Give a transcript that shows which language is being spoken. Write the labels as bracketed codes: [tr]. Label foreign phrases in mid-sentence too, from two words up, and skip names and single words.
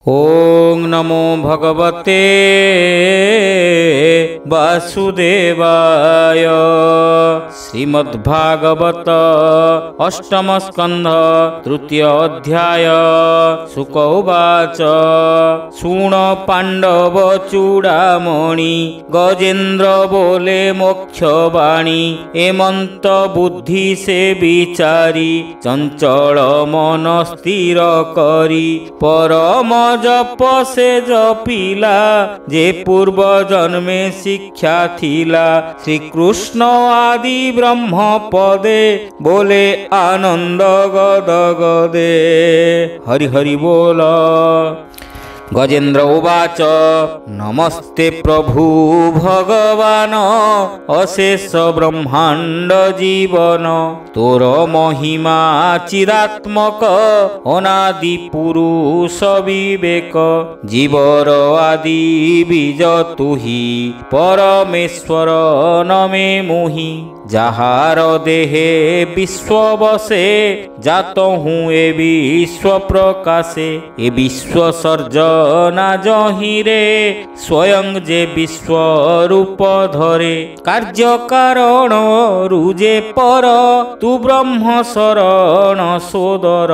[sa] ओं नमो भगवते वासुदेवाय। श्रीमद्भागवत अष्टम स्कंध तृतीय अध्याय। शुक उवाच [or] ଶୁଣ ପାଣ୍ଡବ ଚୂଡ଼ାମଣି ଗଜେନ୍ଦ୍ର ବୋଲେ ମୋକ୍ଷବାଣୀ। ଏମନ୍ତ ବୁଦ୍ଧି ସେ ବିଚାରି ଚଞ୍ଚଳ ମନ ସ୍ଥିର କରି। ପରମ ଜପ ସେ ଜପିଲା ଯେ ପୂର୍ବ ଜନ୍ମେ ଶିକ୍ଷା ଥିଲା। ଶ୍ରୀ କୃଷ୍ଣ ଆଦି ବ୍ରହ୍ମ ପଦେ ବୋଲେ ଆନନ୍ଦ ଗଦ ଗଦେ। ହରି ହରି ବୋଲ। [sa] गजेन्द्र उवाच [or] ନମସ୍ତେ ପ୍ରଭୁ ଭଗବାନ ଅଶେଷ ବ୍ରହ୍ମାଣ୍ଡ ଜୀବନ। ତୋର ମହିମା ଚିରାତ୍ମକ ଅନାଦି ପୁରୁଷ ବିବେକ। ଜୀବର ଆଦି ବୀଜ ତୁହି ପରମେଶ୍ୱର ନମେ ମୁହି। ଯାହାର ଦେହେ ବିଶ୍ୱ ବସେ ଯାତ ହୁଁ ଏ ବିଶ୍ୱ ପ୍ରକାଶେ। ଏ ବିଶ୍ୱ ସର୍ଜନା ଯହିଁରେ ସ୍ୱୟଂ ଯେ ବିଶ୍ୱ ରୂପ ଧରେ। କାର୍ଯ୍ୟ କାରଣ ରୁଜେ ପର ତୁ ବ୍ରହ୍ମ ଶରଣ ସୋଦର।